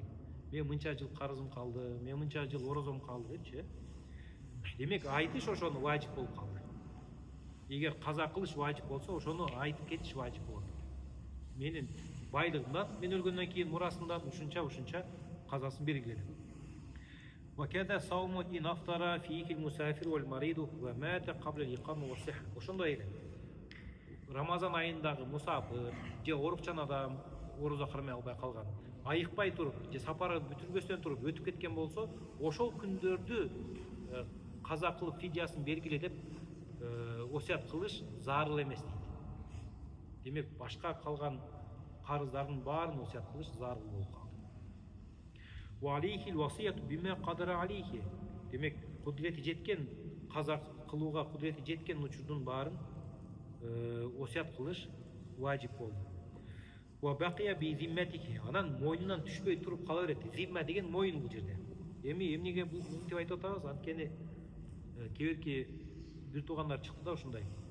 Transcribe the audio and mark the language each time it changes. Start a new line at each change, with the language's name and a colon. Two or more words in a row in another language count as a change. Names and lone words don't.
Kyrgyz: Мен мынча жыл карызым калды, мен мынча жыл орозом калды депчи. Демек, айтыш ошону важип болуп калды. Эгер каза кылыш важип болсо, ошону айтып кетиш важип болот. Менин байлыгымдан, мен өлгөндөн кийин мурасымдан ушунча казасын бергиле.
Arabic: وكذا صوم إن أفطر فيه المسافر والمريض ومات قبل الإقامة والصحة.
Kyrgyz: Ошондой эле. Рамазан айындагы мусафир, же оорукчан адам, орозо кармай албай калган, айыкпай туруп, же сапары бүтүрбөстөн туруп өтүп кеткен болсо, ошол күндөрдү каза кылып фидиясын бергиле деп осият кылыш зарыл эмес дейт. Демек, башка калган карыздардын баарын осият кылыш зарыл болуп калды.
Arabic: وعليه الوصية بما قدر عليه.
Kyrgyz: Демек, кудрети жеткен, каза кылууга кудрети жеткен учурдун баарын осият кылыш важип болду.
Arabic: وبقي بذمته.
Kyrgyz: Анан мойнунан түшпөй туруп кала берет. Зимма деген мойын бул жерде. Эми эмнеге мынтип айтып атабыз? Анткени кээки бир туугандар чыкты да ушундай.